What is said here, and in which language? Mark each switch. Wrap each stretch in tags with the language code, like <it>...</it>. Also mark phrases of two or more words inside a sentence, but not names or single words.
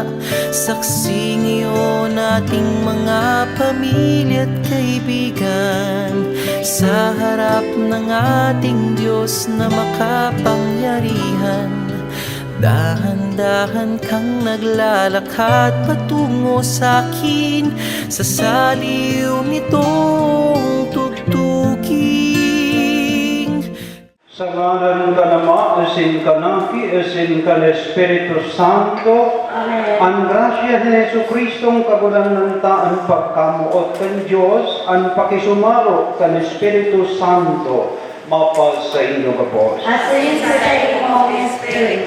<tl>Saksi ngayon ating mga pamilya at kaibigan sa harap ng ating Diyos na makapangyarihan. Dahan-dahan kang naglalakad patungo sa'kin sa saliw nitong tugtuging.</tl> <bik>Sa ngalan ka Ama, asin ka Naki, asin ka Espiritu Santo. Amen. Ang grasya ni Jesucristong kagulang ng taan pagkamuot kan Diyos, ang pakisumaro kan Espiritu Santo, mapal sa inyo kapos. Asin sa iyong Espiritu.</bik>